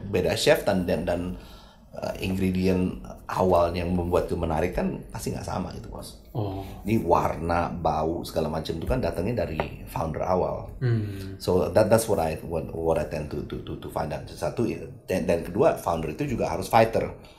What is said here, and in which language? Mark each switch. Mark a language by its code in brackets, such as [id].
[id] Beda chef dan ingredient awal yang membuat itu menarik kan pasti nggak sama gitu bos. Ini warna, bau segala macam itu kan datangnya dari founder awal. [en] So that's what I tend to find out. [id] Satu dan kedua founder itu juga harus fighter.